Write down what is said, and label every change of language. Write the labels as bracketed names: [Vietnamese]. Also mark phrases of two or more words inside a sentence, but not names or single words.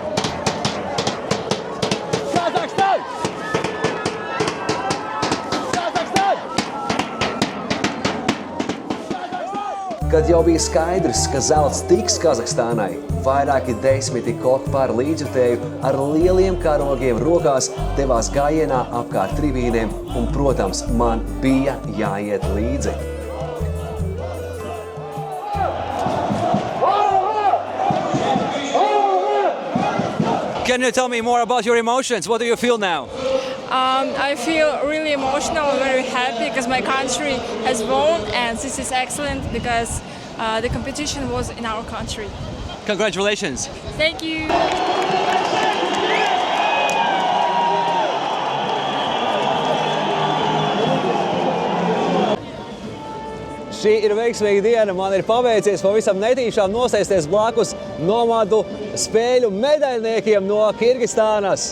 [Latvian] Kad jau bija skaidrs, ka zelts tiks Kazahstānai, vairāki desmiti kokparu līdzjutēju ar lieliem karogiem rokās devās gājienā apkārt tribīnēm un, protams, man bija jāiet līdzi. [English] Can you tell me more about your emotions? What do you feel now? I feel really emotional and very happy because my country has won, and this is excellent because the competition was in our country. Congratulations. Thank you. [Latvian] Šī ir veiksmīga diena. Man ir paveicies pavisam netīšām nosēsties blakus nomadu spēļu medaļniekiem no Kirgistānas.